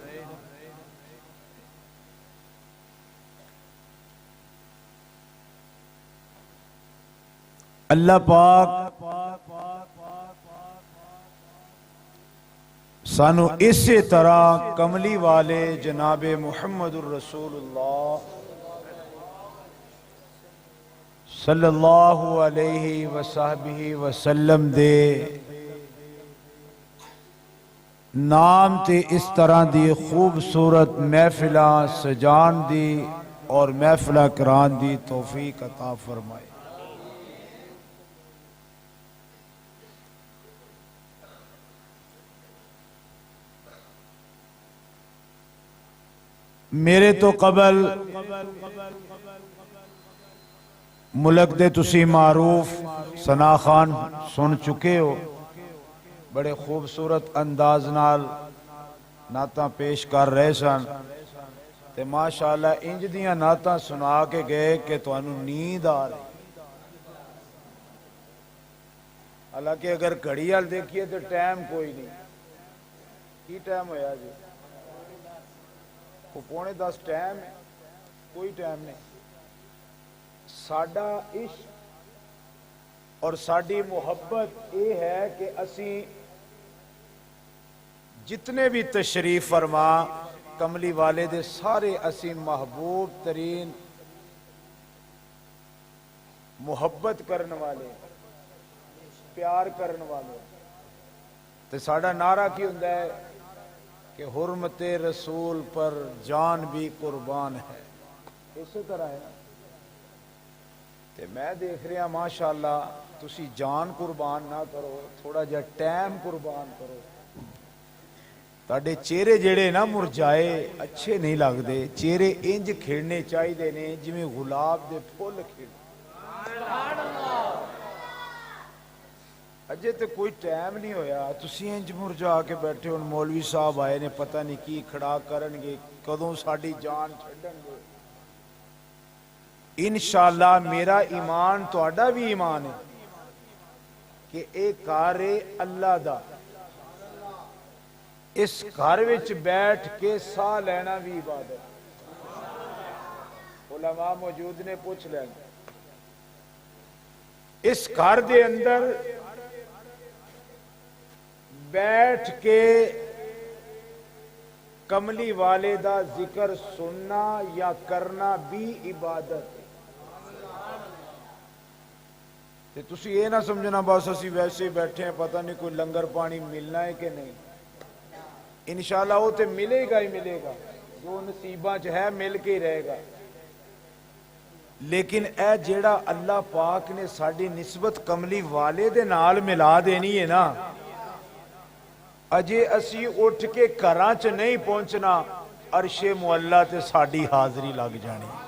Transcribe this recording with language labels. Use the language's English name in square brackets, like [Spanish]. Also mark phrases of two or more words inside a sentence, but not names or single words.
[Punjabi] اللہ پاک سانو اسی طرح کملی والے جناب محمد الرسول اللہ [Arabic] صلی اللہ علیہ وصحبہ وسلم [Punjabi] دے نام تے اس طرح دی خوبصورت محفلاں سجان دی اور محفلہ کران دی توفیق عطا فرمائے۔ میرے تو قبل ملک دے تسی معروف ثنا خان سن چکے ہو، بڑے خوبصورت انداز نال نعتاں پیش کر رہے سن تے ماشاءاللہ انج دیاں نعتاں سنا کے گئے کہ تانوں نیند آ رہی۔ [Urdu] حالانکہ اگر گھڑی وال دیکھیے تو ٹائم کوئی نہیں، [Punjabi] کی ٹائم ہویا جی؟ [Urdu] وہ 9:45 ٹائم ہے، کوئی ٹائم نہیں۔ [Punjabi] ساڈا عشق اور ساڈی محبت یہ ہے کہ اسی جتنے بھی تشریف فرما کملی والے دے سارے اسی محبوب ترین محبت کرن والے پیار کرن والے تے ساڈا نعرہ کی ہوندا ہے کہ [Urdu] حرمت رسول پر جان بھی قربان ہے۔ [Punjabi] اسی طرح ہے تے میں دیکھ رہا ماشاءاللہ تسی جان قربان نہ کرو، تھوڑا جا ٹائم قربان کرو۔ تاڈے چہرے جڑے نا مرجائے اچھے نہیں لگدے، چہرے انج کھڑنے چاہیے نے جویں گلاب دے پھول کھڑ۔ اجے تے کوئی ٹائم نہیں ہویا، تسی انج مرجا کے بیٹھے ہن مولوی صاحب آئے نے پتہ نہیں کی کھڑا کرن گے، کدوں ساڈی جان چھڈن گے۔ انشاءاللہ میرا ایمان تہاڈا بھی ایمان ہے کہ اے کار اللہ دا، اس گھر وچ بیٹھ کے ساہ لینا بھی عبادت۔ علماء موجود نے پوچھ لینا، اس گھر دے اندر بیٹھ کے کملی والے دا ذکر سننا یا کرنا بھی عبادت ہے۔ تے تسی یہ نہ سمجھنا بس اسی ویسے بیٹھے ہیں پتہ نہیں کوئی لنگر پانی ملنا ہے کہ نہیں۔ [Urdu] انشاءاللہ وہ تے ملے گا ہی ملے گا، جو نصیباں چ ہے مل کے ہی رہے گا۔ [Punjabi] لیکن اے جیڑا اللہ پاک نے ساڈی نسبت کملی والے دے نال ملا دینی ہے نا، اجے اسی اٹھ کے گھراں چ نہیں پہنچنا، عرش معلا تے ساڈی حاضری لگ جانی۔